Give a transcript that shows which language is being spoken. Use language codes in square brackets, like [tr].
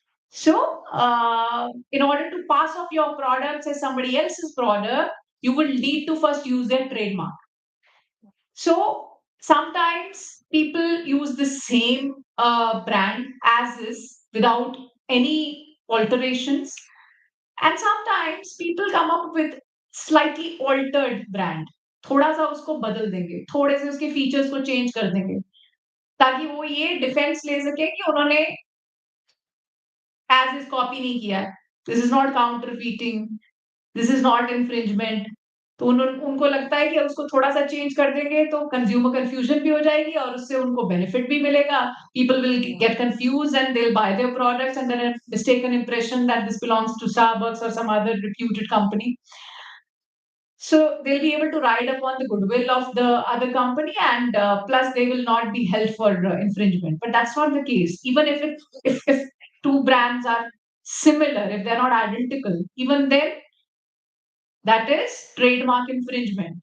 [en] So in order to pass off your products as somebody else's product, you will need to first use their trademark. So sometimes people use the same brand as is without any alterations, and sometimes people come up with slightly altered brand. [hi] थोड़ा सा उसको बदल देंगे, थोड़े से उसके features को change कर देंगे, ताकि वो ये डिफेंस ले सके कि उन्होंने एज इज कॉपी नहीं किया है. [en] This is not counterfeiting, this is not infringement. [hi] तो उनको लगता है कि उसको थोड़ा सा चेंज कर देंगे तो कंज्यूमर कंफ्यूजन भी हो जाएगी और उससे उनको बेनिफिट भी मिलेगा. [en] People will get confuse and they will buy their products and then mistaken impression that this belongs to Starbucks or some other reputed company. So they'll be able to ride upon the goodwill of the other company, and plus they will not be held for infringement. But that's not the case. Even if two brands are similar, if they're not identical, even then that is trademark infringement.